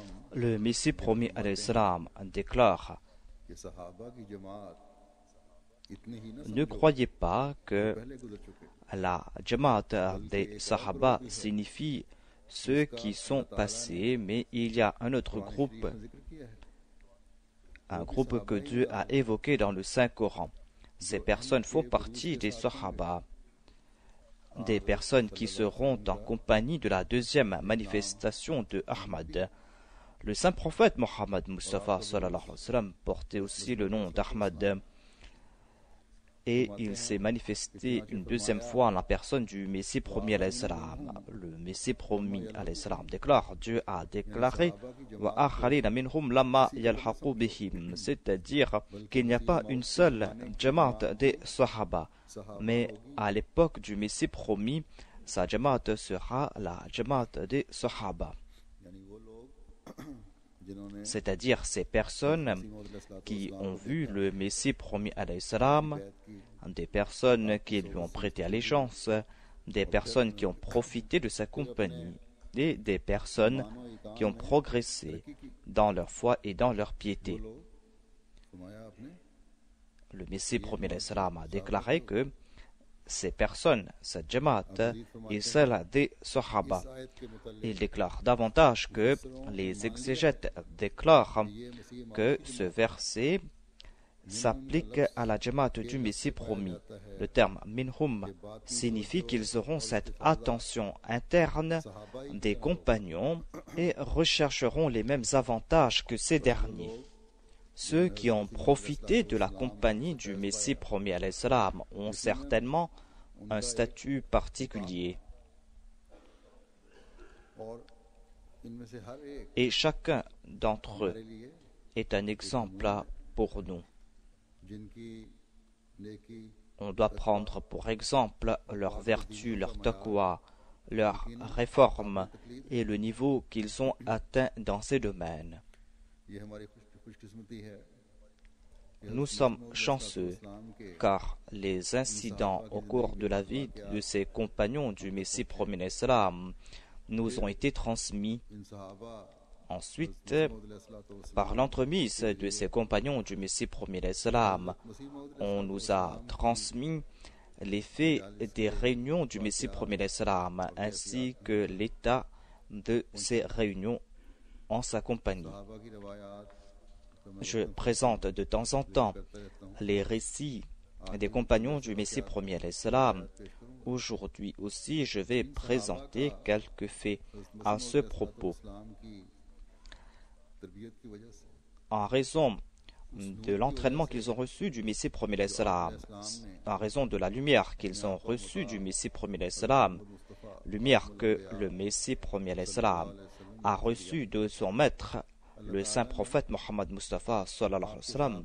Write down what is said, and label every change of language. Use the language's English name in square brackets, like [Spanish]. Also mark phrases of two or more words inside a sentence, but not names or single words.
[French] Le Messie promis [Arabic] عليه السلام [French] déclare: [Urdu] کہ صحابہ کی جماعت اتنے ہی نہ [French] Ne croyez pas que [Urdu] پہلے گزر چکے [French] la Jamaat des Sahaba signifie ceux qui sont passés, mais il y a un autre groupe, [Urdu] شریف میں ذکر کیا ہے [French] un groupe que Dieu a évoqué dans le Saint-Coran. Ces personnes font partie des Sahaba, des personnes qui seront en compagnie de la deuxième manifestation de Ahmad. Le saint prophète Mohammed Mustafa [Arabic] صلى الله عليه وسلم [French] portait aussi le nom d'Ahmad et il s'est manifesté une deuxième fois en la personne du Messie promis [Arabic] عليه السلام. [French] Le Messie promis [Arabic] عليه السلام [French] déclare: Dieu a déclaré [Arabic] وآخرين منهم لما يلحقوا بهم, [French] c'est-à-dire qu'il n'y a pas une seule jamaat des Sahaba, mais à l'époque du Messie promis, sa jamaat sera la jamaat des Sahaba, [Urdu] یعنی وہ لوگ جنہوں نے [French] c'est-à-dire ces personnes qui ont vu le Messie promis [Arabic] عليه السلام, [French] des personnes qui lui ont prêté allégeance, des personnes qui ont profité de sa compagnie et des personnes qui ont progressé dans leur foi et dans leur piété. [Urdu] فرمایا آپ نے [French] Le Messie promis [Arabic] عليه السلام [French] a déclaré que ces personnes, cette jamaat, est celle des Sahaba. Il déclare davantage que les exégètes déclarent que ce verset s'applique à la jamaat du Messie promis. Le terme minhum signifie qu'ils auront cette attention interne des compagnons et rechercheront les mêmes avantages que ces derniers. Ceux qui ont profité de la compagnie du Messie promis [Arabic] عليه السلام [French] ont certainement un statut particulier. [Urdu] اور ان میں سے ہر ایک [French] Et chacun d'entre eux [Urdu] ہمارے لیے [French] est un exemple pour nous. [Urdu] جن کی نیکی [French] On doit prendre pour exemple leur vertu, leur taqwa, leur réforme et le niveau qu'ils ont atteint dans ces domaines. [Urdu] یہ ہماری خوش قسمتی ہے [French] Nous sommes chanceux car les incidents au cours de la vie de ces compagnons du Messie promis [Arabic] عليه السلام [French] nous ont été transmis. [Urdu] ان صحابہ [French] Ensuite, par l'entremise de ces compagnons du Messie promis [Arabic] عليه السلام, [French] on nous a transmis les faits des réunions du Messie promis [Arabic] عليه السلام [French] ainsi que l'état de ces réunions en sa compagnie. [Urdu] صحابہ کی روایات تو میں [French] Je présente de temps en temps les récits des compagnons du Messie premier [Arabic] عليه السلام. [French] Aujourd'hui aussi, je vais présenter quelques faits à ce propos. [Urdu] اسلام کی تربیت کی وجہ سے [French] En raison de l'entraînement qu'ils ont reçu du Messie premier [Arabic] عليه السلام, [French] en raison de la lumière qu'ils ont reçue du Messie premier [Arabic] عليه السلام, [French] lumière que le Messie premier [Arabic] عليه السلام [French] a reçue de son maître, le saint prophète Mohammed Mustafa [Arabic] صلى الله عليه وسلم.